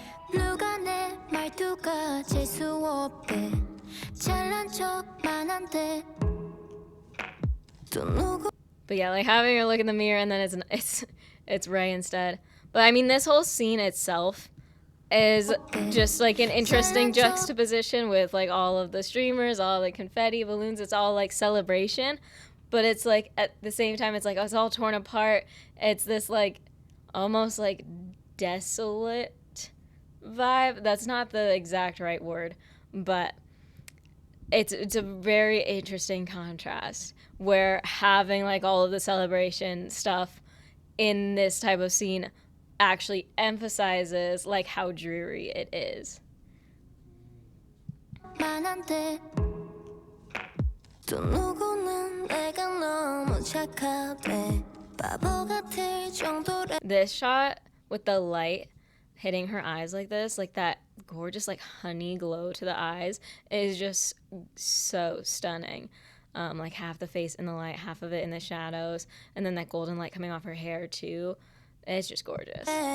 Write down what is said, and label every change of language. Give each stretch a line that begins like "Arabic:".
Korean: 누가 내 말투가 재수 없대 잘난 척만 한대 또 누구
English: But yeah, like having her look in the mirror and then it's Ray instead. But I mean, this whole scene itself is just like an interesting juxtaposition with like all of the streamers, all the confetti, balloons. It's all like celebration, but it's like at the same time it's like it's all torn apart. It's this like almost like desolate vibe. That's not the exact right word, but it's a very interesting contrast where having like all of the celebration stuff in this type of scene actually emphasizes like how dreary it is.
Korean: 또 누구는 내가 너무 착하대 바보 같을 정도래.
English: This shot with the light hitting her eyes like this, like that gorgeous like honey glow to the eyes, is just so stunning. Like half the face in the light, half of it in the shadows, and then that golden light coming off her hair too. It's just gorgeous.